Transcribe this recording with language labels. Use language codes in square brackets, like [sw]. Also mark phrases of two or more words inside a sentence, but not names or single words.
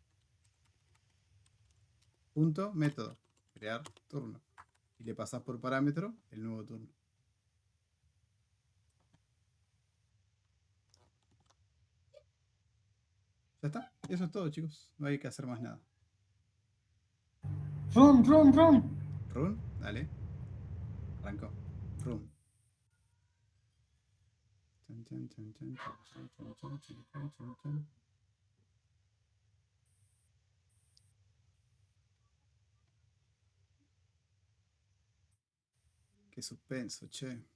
[es] Punto método. Crear turno. Y le pasas por parámetro el nuevo turno. Ya está. Eso es todo, chicos. No hay que hacer más nada. [en] Run, run, run. [es] Run, dale. Arrancó. Run. Chan, chan, chan, chan, chan, chan, chan, chan, chan, chan, chan. Qué suspenso, che.